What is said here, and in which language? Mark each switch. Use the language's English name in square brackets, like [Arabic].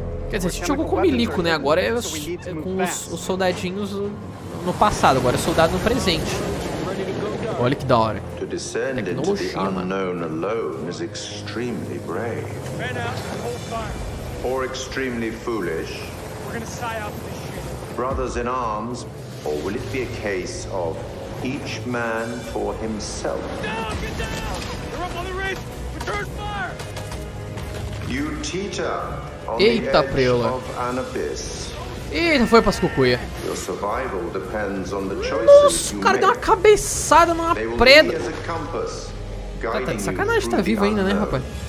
[Portuguese] Quer dizer, a gente jogou com milico, né? Agora é com os soldadinhos no passado, agora é soldado no presente. Olha que da hora. Tecnologia, mano. [English] Alone is extremely brave. Or extremely foolish. Brothers in arms, or will it be a case of each man for himself? Get down! They're up on the ridge! Return fire! You teeter on the edge of an abyss. [Portuguese] Eita, foi pras cucuia. [English] Your survival depends on the choices you make. [Portuguese] O cara deu uma cabeçada numa preda. Tá de sacanagem, tá vivo ainda, né, rapaz?